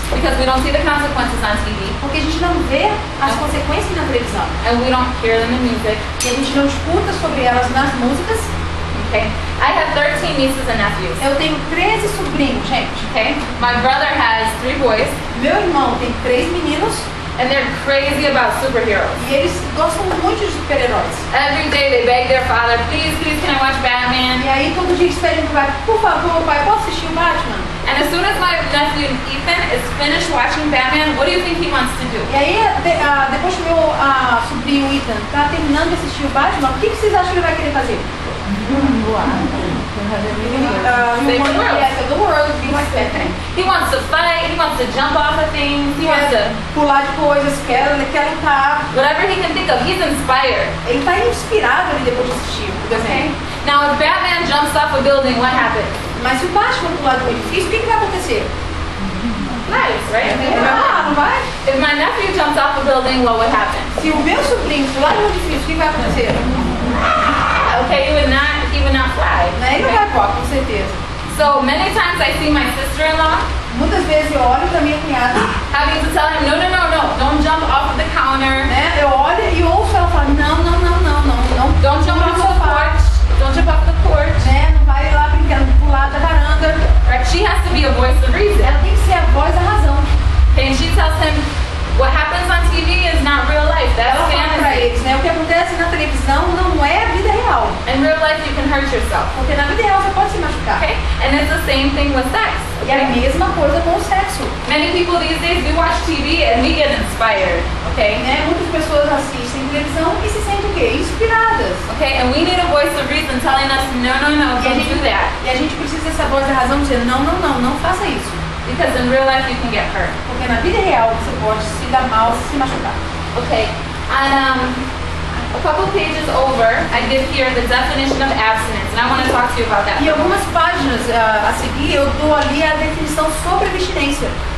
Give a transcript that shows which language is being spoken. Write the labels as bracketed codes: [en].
[en] Because we don't see the consequences on TV, [pt] Porque a gente não vê as consequências na televisão. [en] and we don't hear them in music. [pt] E a gente não escuta sobre elas nas músicas. [en] Okay, I have 13 nieces and nephews. [pt] Eu tenho 13 sobrinhos, gente. [en] Okay, my brother has 3 boys, [pt] Meu irmão tem 3 meninos [en] and they're crazy about superheroes. [pt] e eles gostam muito de super-heróis. [en] Every day they beg their father, please, can I watch Batman? [pt] E aí todo dia eles pedem pro pai, por favor, pai, posso assistir o Batman? [en] And as soon as my nephew Ethan is finished watching Batman, what do you think he wants to do? [pt] E aí, depois que meu sobrinho Ethan tá terminando de assistir o Batman, o que vocês acham que ele vai querer fazer? [en] Save the world. Save the world, be like Batman. He wants to fight, he wants to jump off of things, he wants to, [pt] Pular de coisas, quer lutar. [en] whatever he can think of, he's inspired. [pt] Ele tá inspirado ali depois de assistir o desenho. [en] Now if Batman jumps off a building, what happens? [pt] Mas se o Batman pular do edifício, o que vai acontecer? [en] Nice, right? [pt] Não vai? [en] If my nephew jumps off a building, what would happen? [pt] Se o meu sobrinho pular do edifício, o que vai acontecer? [en] Yeah, okay, he would not fly. [pt] Né? Ele não vai voar, com certeza. [en] So many times I see my sister-in-law [pt] Muitas vezes eu olho pra minha cunhada, [en] having to tell him, no, don't jump off of the counter. [pt] né? Eu olho e ouço ela falar, não. [en] Don't jump off the porch. Don't jump off the porch. [pt] Né? Não vai lá brincando pro lado da varanda. [en] Right? She has to be a voice of reason. [pt] Ela tem que ser a voz da razão. [en] And she tells him, what happens on TV is not real life. That's [pt] Ela fala pra [en] fantasy. [pt] eles, né? O que acontece na televisão não é a vida real. [en] In real life, you can hurt yourself. [pt] Porque na vida real você pode se machucar. [en] Okay? And it's the same thing with sex. [pt] E é a [en] Okay? [pt] mesma coisa com o sexo. [en] Many people these days, we watch TV and we get inspired. Okay? [pt] Né? Muitas pessoas assistem televisão e se sentem o quê? Inspiradas. [en] Okay? And we need a voice of reason telling us, no, don't do that. [pt] E a gente precisa dessa voz da razão dizendo, não faça isso. [en] Because in real life, you can get hurt. [pt] Porque na vida real você pode se dar mal, se machucar. [en] Okay? And a couple pages over, I give here the definition of abstinence. And I want to talk to you about that. [pt] E algumas páginas a seguir eu dou ali a definição sobre abstinência.